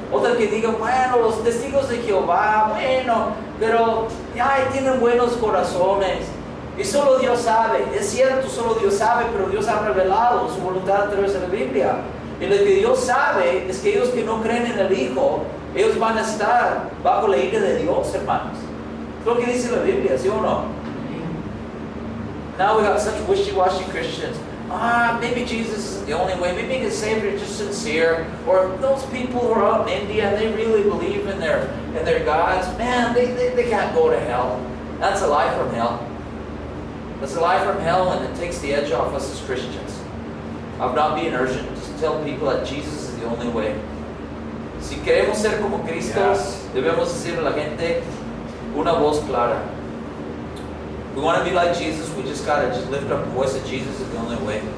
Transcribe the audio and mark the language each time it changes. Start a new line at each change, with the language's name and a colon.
Spanish: Otros que digan, bueno, los testigos de Jehová, bueno, pero ay, tienen buenos corazones y solo Dios sabe. Es cierto, solo Dios sabe, pero Dios ha revelado su voluntad a través de la Biblia. Y lo que Dios sabe es que ellos que no creen en el Hijo, ellos van a estar bajo la ira de Dios, hermanos. Es lo que dice la Biblia, ¿sí o no?
English: Now we got such wishy-washy Christians. Maybe Jesus is the only way. Maybe the Savior is just sincere. Or those people who are out in India and they really believe in their gods. Man, they can't go to hell. That's a lie from hell. That's a lie from hell, and it takes the edge off us as Christians. Of not being urgent. Just tell people that Jesus is the only way.
Spanish: Si queremos ser como Cristo, debemos decirle a la gente una voz clara.
English: We want to be like Jesus, we just got to just lift up the voice that Jesus is the only way.